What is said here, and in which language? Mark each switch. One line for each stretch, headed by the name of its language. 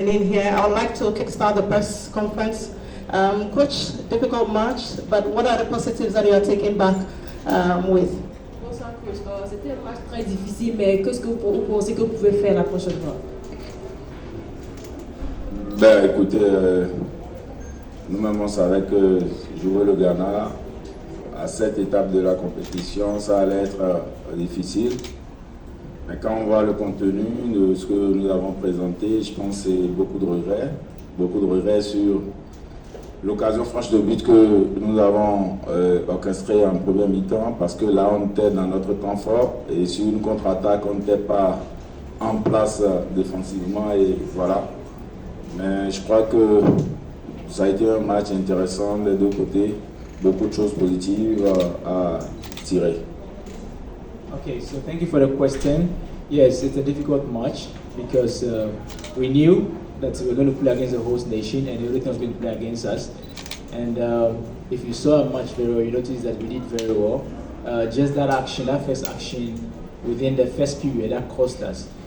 English: In here, I would like to kickstart the press conference. Coach, difficult match, but what are the positives that you are taking back with?
French: Bonsoir coach, c'était un match très difficile, mais qu'est-ce que vous pensez que vous pouvez faire la prochaine fois? Ben écoutez, nous-mêmes on savait que jouer le Ghana à cette étape de la compétition, ça allait être difficile. Mais quand on voit le contenu de ce que nous avons présenté, je pense que c'est beaucoup de regrets sur l'occasion franche de but que nous avons orchestrée en premier mi-temps, parce que là on était dans notre temps fort et sur une contre-attaque on n'était pas en place défensivement et voilà. Mais je crois que ça a été un match intéressant des deux côtés, beaucoup de choses positives à tirer.
English: Okay, so thank you for the question. Yes, it's a difficult match because we knew that we were going to play against the host nation and everything was going to play against us. And if you saw a match very well, you noticed that we did very well. Just that action, that first action within the first period, that cost us.